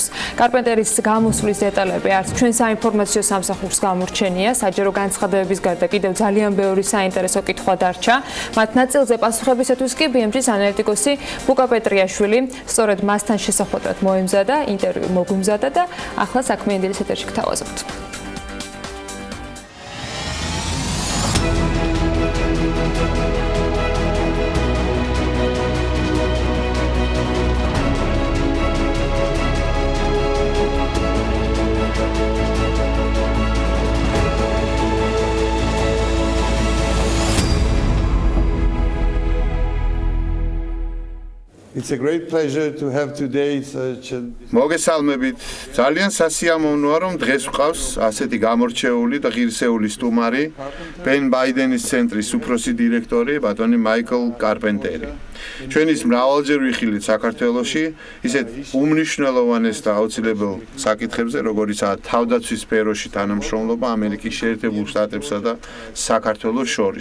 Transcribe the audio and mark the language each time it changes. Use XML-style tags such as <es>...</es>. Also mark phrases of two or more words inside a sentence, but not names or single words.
<ka>კარპენტერის გამოსვლის დეტალები არც ჩვენ საინფორმაციო სამსახურს გამორჩენია, საჯარო განცხადებების გარდა კიდევ ძალიან ბევრი საინტერესო კითხვა დარჩა. მათ ნაწილზე პასუხებისათვის კი BMG-ის ანალიტიკოსი ბუკა პეტრიაშვილი სწორედ მასთან შესახვედრად მოემზადა, ინტერვიუ მოგვიმზადა და ახლა საქმიანი დილის ეთერში გთავაზობთ.</ka> <en>It's a great pleasure to have today such a მოგესალმებით.</en> <ka>ძალიან სასიამოვნოა რომ დღეს ვყავს ასეთი გამორჩეული და ღირსეული სტუმარი, პენ ბაიდენის ცენტრის უფროსი დირექტორი ბატონი მაიკლ კარპენტერი. ჩვენ ის მრავალჯერ ვიხილით საქართველოში ისეთ უმნიშვნელოვანეს და აუცილებელ საკითხებზე, როგორიცაა თავდაცვის სფეროში თანამშრომლობა ამერიკის შეერთებულ შტატებსა და საქართველოს შორის.</ka>